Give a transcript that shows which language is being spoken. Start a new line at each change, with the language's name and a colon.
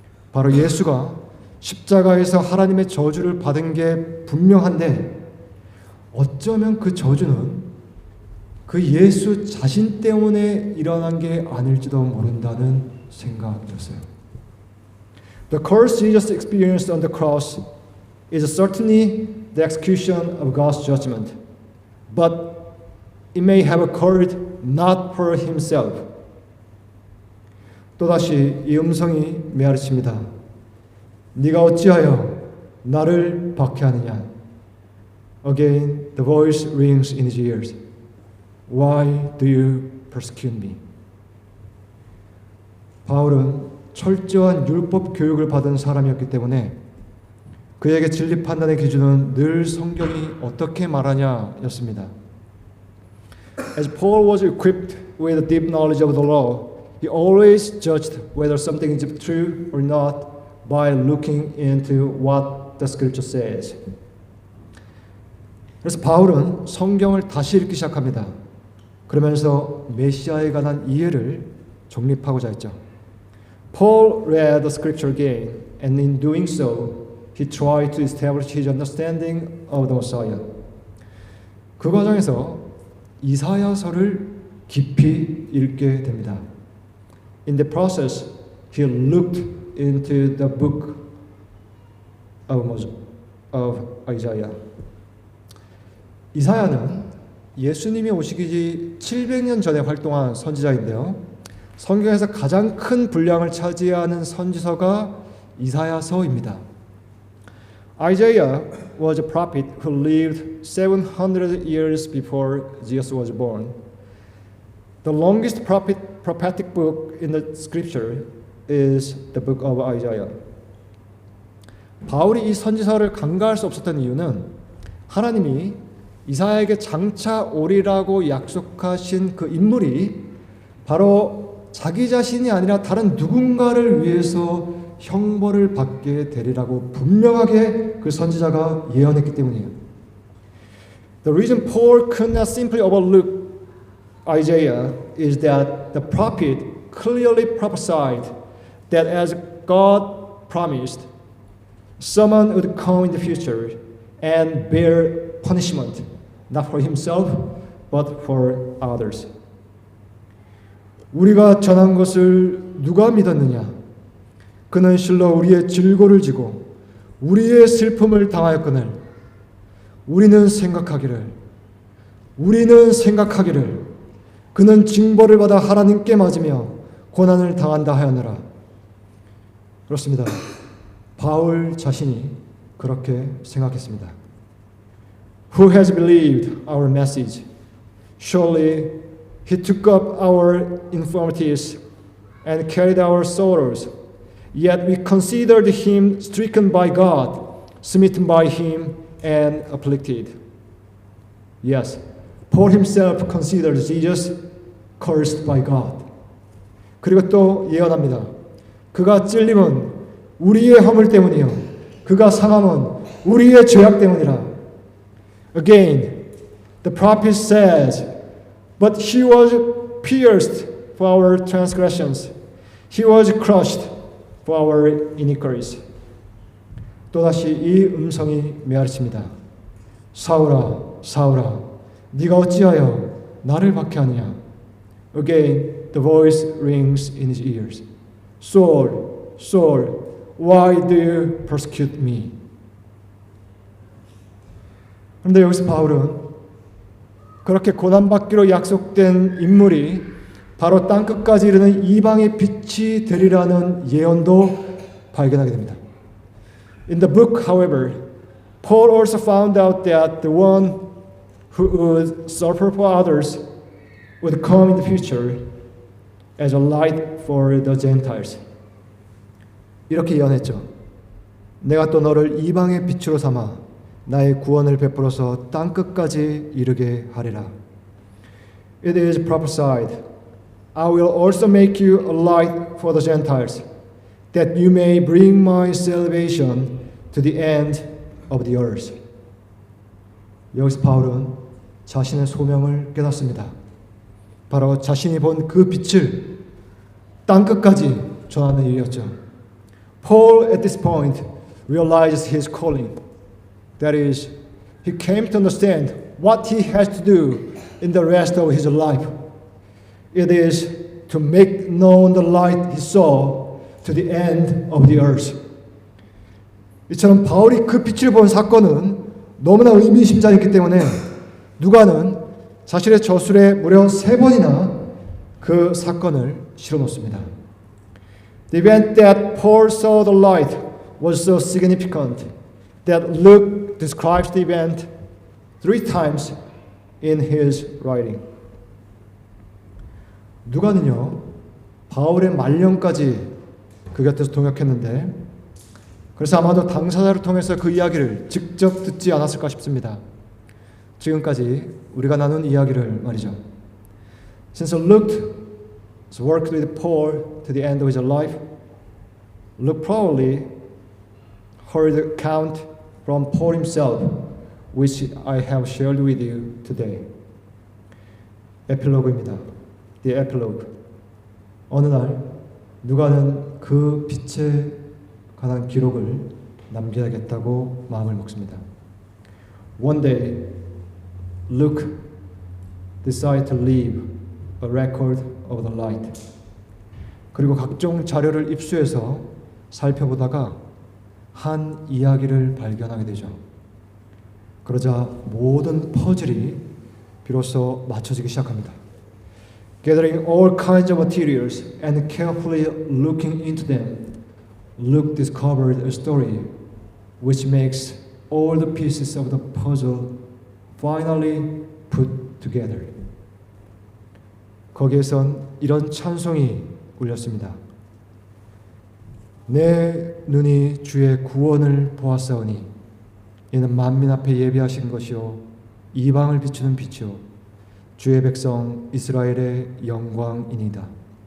Korean: 바로 예수가 십자가에서 하나님의 저주를 받은 게 분명한데 어쩌면 그 저주는 그 예수 자신 때문에 일어난 게 아닐지도 모른다는 생각이었어요.
English: The curse Jesus experienced on the cross is certainly the execution of God's judgment, but it may have occurred not for himself.
Korean: 또다시 이 음성이 메아리칩니다. 네가 어찌하여 나를 박해하느냐?
English: Again, the voice rings in his ears. Why do you persecute me?
Korean: 바울은 철저한 율법 교육을 받은 사람이었기 때문에 그에게 진리 판단의 기준은 늘 성경이 어떻게 말하냐였습니다.
English: As Paul was equipped with a deep knowledge of the law, he always judged whether something is true or not by looking into what the scripture says.
Korean: 그래서 바울은 성경을 다시 읽기 시작합니다. 그러면서 메시아에 관한 이해를 정립하고자 했죠.
English: Paul read the scripture again, and in doing so, he tried to establish his understanding of the Messiah.
Korean: 그 과정에서 이사야서를 깊이 읽게 됩니다.
English: In the process, he looked into the book of Isaiah.
Korean: 이사야는 예수님이 오시기 700년 전에 활동한 선지자인데요. 성경에서 가장 큰 분량을 차지하는 선지서가 이사야서입니다.
English: Isaiah was a prophet who lived 700 years before Jesus was born. The longest prophetic book in the scripture is the book of Isaiah.
Korean: 바울이 이 선지서를 간과할 수 없었던 이유는 하나님이 이사야에게 장차 오리라고 약속하신 그 인물이 바로 자기 자신이 아니라 다른 누군가를 위해서 형벌을 받게 되리라고 분명하게 그 선지자가 예언했기 때문이에요.
English: The reason Paul could not simply overlook Isaiah is that the prophet clearly prophesied that as God promised, someone would come in the future and bear punishment, not for himself, but for others.
Korean: 우리가 전한 것을 누가 믿었느냐? 그는 실로 우리의 질고를 지고 우리의 슬픔을 당하였거늘 우리는 생각하기를 그는 징벌을 받아 하나님께 맞으며 고난을 당한다 하였느라. 그렇습니다. 바울 자신이 그렇게 생각했습니다.
English: Who has believed our message? Surely he took up our infirmities and carried our sorrows. Yet we considered him stricken by God, smitten by him, and afflicted. Yes, Paul himself considered Jesus cursed by God.
Korean: 그리고 또 예언합니다. 그가 찔림은 우리의 허물 때문이요, 그가 상함은 우리의 죄악 때문이라.
English: Again, the prophet says, but he was pierced for our transgressions. He was crushed for our iniquities.
Korean: 또다시 이 음성이 메아리칩니다. 사울아, 사울아, 네가 어찌하여 나를 박해하느냐?
English: Again, the voice rings in his ears. Saul, Saul, why do you persecute me?
Korean: 그런데 여기서 바울은 그렇게 고난받기로 약속된 인물이 바로 땅끝까지 이르는 이방의 빛이 되리라는 예언도 발견하게 됩니다.
English: In the book, however, Paul also found out that the one who would suffer for others would come in the future as a light for the Gentiles.
Korean: 이렇게 예언했죠. 내가 또 너를 이방의 빛으로 삼아 나의 구원을 베풀어서 땅끝까지 이르게 하리라.
English: It is prophesied, I will also make you a light for the Gentiles, that you may bring my salvation to the end of the earth.
Korean: 여기서 바울은 자신의 소명을 깨닫습니다. 바로 자신이 본 그 빛을 땅끝까지 전하는 일이었죠.
English: Paul at this point realized his calling. That is, he came to understand what he has to do in the rest of his life. It is to make known the light he saw to the end of the earth.
Korean: 이처럼 바울이 그 빛을 본 사건은 너무나 의미심장했기 때문에 누가는 자신의 저술에 무려 3번이나 그 사건을 실어놓습니다.
English: The event that Paul saw the light was so significant that Luke describes the event 3 times in his writing.
Korean: 누가는요, 바울의 말년까지 그 곁에서 동역했는데 그래서 아마도 당사자를 통해서 그 이야기를 직접 듣지 않았을까 싶습니다. 지금까지 우리가 나눈 이야기를 말이죠.
English: Since Luke worked with Paul to the end of his life, Luke probably heard the account from Paul himself, which I have shared with you today.
Korean: 에필로그입니다.
English: The epilogue.
Korean: 어느 날 누가는 그 빛에 관한 기록을 남겨야겠다고 마음을 먹습니다.
English: One day, Luke decided to leave a record of the light.
Korean: 그리고 각종 자료를 입수해서 살펴보다가 한 이야기를 발견하게 되죠. 그러자 모든 퍼즐이 비로소 맞춰지기 시작합니다.
English: Gathering all kinds of materials and carefully looking into them, Luke discovered a story which makes all the pieces of the puzzle finally put together.
Korean: 거기에선 이런 찬송이 울렸습니다. 내 눈이 주의 구원을 보았사오니 이는 만민 앞에 예비하신 것이요 이방을 비추는 빛이요 주의 백성 이스라엘의 영광이니이다.